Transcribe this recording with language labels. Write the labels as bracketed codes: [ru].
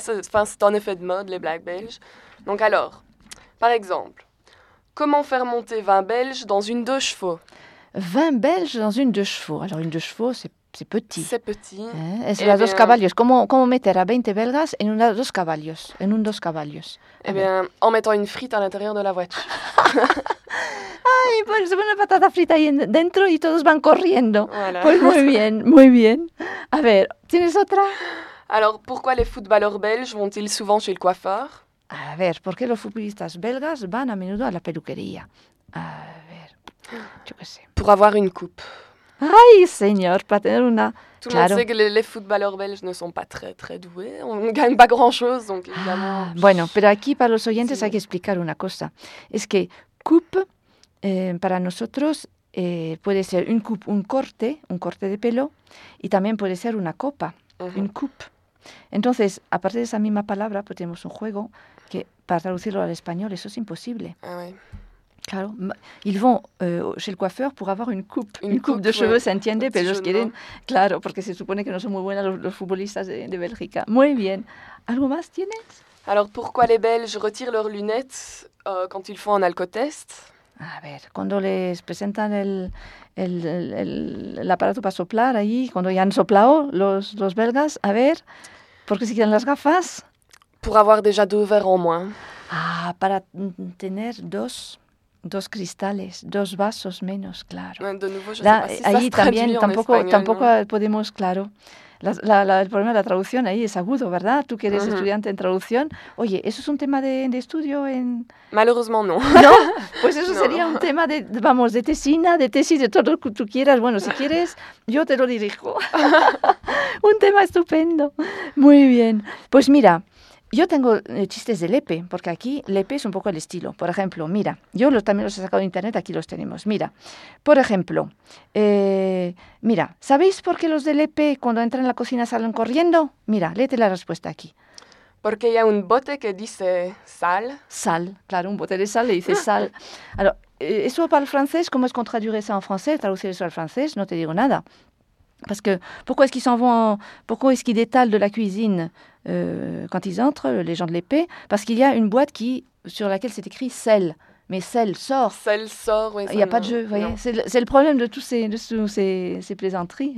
[fr] Enfin, c'est un effet de mode, les blagues belges. Donc alors, par exemple, comment faire monter 20 Belges dans une deux chevaux ? 20 Belges dans une deux chevaux. Alors une deux chevaux, c'est petit. C'est petit. Hein? Et c'est dos cavalios. Comment mettre 20 Belgas en un dos cavalios ? [es] En un dos cavalios. [fr] Eh bien, en mettant une frite à l'intérieur de la voiture. [es] Ay, pues una patata frita ahí dentro y todos van corriendo. [fr] Voilà. [es] Pues muy bien, muy bien. A ver, ¿tienes otra? [fr] Alors, pourquoi les footballeurs belges vont-ils souvent chez le coiffeur ? [es] A ver, ¿por qué los futbolistas belgas van a menudo a la peluquería ? A ver, yo qué sé. [fr] Pour avoir une coupe. [es] Ay, señor, para tener una... [fr] Tout le monde sait que les footballeurs belges ne sont pas très, très doués. On ne gagne pas grand-chose, donc évidemment... [es] Ah, bueno, pero aquí para los oyentes hay que explicar una cosa. Es que coupe... para nosotros puede ser une coupe, un corte de pelo, y también puede ser una copa, uh-huh. Une coupe. Entonces, aparte de esa misma palabra, pues tenemos un juego que para traducirlo al español eso es imposible. [fr] Ah, oui. Claro, ils vont chez le coiffeur pour avoir une coupe. Une coupe de cheveux, ouais. [es] S'entiende, pero ellos quieren... Claro, porque se supone que no son muy buenas los futbolistas de Bélgica. Muy bien. ¿Algo más tienes? [fr] Alors, pourquoi les Belges retirent leurs lunettes quand ils font un alcotest? [es] A ver, cuando les presentan el aparato para soplar ahí, cuando ya han soplado los belgas, a ver, ¿por qué se quitan las gafas? [fr] Pour avoir déjà deux verres en moins. [es] Ah, para tener dos cristales, dos vasos menos, claro. [fr] De nouveau, je ne sais pas si ahí ça se [es] también, [fr] traduit [es] tampoco, en español, tampoco ¿no? Podemos, claro. El problema de la traducción ahí es agudo, ¿verdad? Tú que eres uh-huh. estudiante en traducción. Oye, ¿eso es un tema de estudio en...? [fr] Malheureusement, no. [es] ¿No? Pues eso no. Sería un tema de tesina, de tesis, de todo lo que tú quieras. Bueno, si quieres, yo te lo dirijo. Un tema estupendo. Muy bien. Pues mira, yo tengo chistes de Lepe, porque aquí Lepe es un poco el estilo. Por ejemplo, mira, yo también los he sacado de internet, aquí los tenemos. Mira, por ejemplo, mira, ¿sabéis por qué los de Lepe cuando entran en la cocina salen corriendo? Mira, léete la respuesta aquí. Porque hay un bote que dice sal. Sal, claro, un bote de sal le dice sal. Alors, eso para el francés, ¿cómo es [fr] qu'on traduirait ça [es] en francés? Traducir eso al francés, no te digo nada. [fr] Parce que pourquoi est-ce qu'ils s'en vont pourquoi est-ce qu'ils détalent de la cuisine quand ils entrent, les gens de l'épée? Parce qu'il y a une boîte sur laquelle c'est écrit sel. Mais sel sort. Sel sort, oui. Il n'y a pas de jeu, vous voyez. C'est le problème de tous ces plaisanteries.